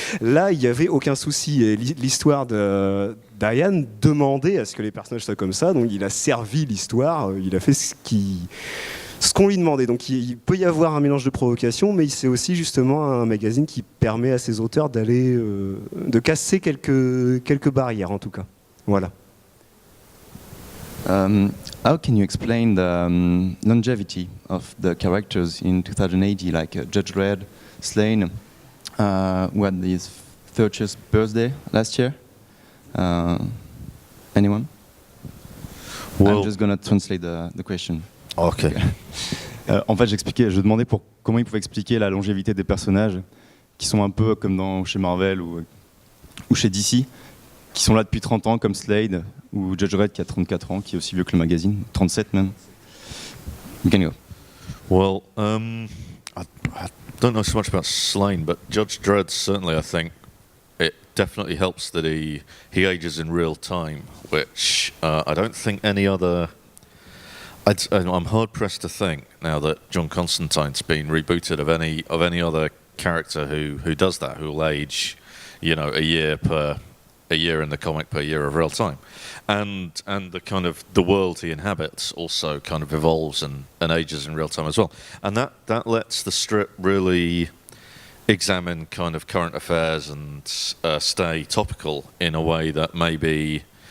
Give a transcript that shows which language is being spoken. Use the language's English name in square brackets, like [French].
[French] Là, il n'y avait aucun souci. Et l'histoire de Diane demandait à ce que les personnages soient comme ça, donc il a servi l'histoire, il a fait ce qu'on lui demandait. Donc il peut y avoir un mélange de provocation, mais c'est aussi justement un magazine qui permet à ses auteurs de casser quelques barrières, en tout cas. Voilà. [English] How can you explain the longevity of the characters in 2080, like Judge Dredd, Slane, who had his 30th birthday last year? Anyone? Well, I'm just going to translate the question. Okay. [French] En fait, je demandais comment ils pouvaient expliquer la longévité des personnages qui sont un peu comme chez Marvel ou chez DC, qui sont là depuis 30 ans, comme Slade ou Judge Dredd qui a 34 ans, qui est aussi vieux que le magazine, 37 même. [English] You can go. Well, I don't know so much about Slane, but Judge Dredd certainly, I think, it definitely helps that he ages in real time, which I don't think any other. I'm hard pressed to think now that John Constantine's been rebooted of any other character who does that, who will age, a year in the comic per year of real time, and the kind of the world he inhabits also kind of evolves and ages in real time as well, and that lets the strip really examine kind of current affairs and stay topical in a way that maybe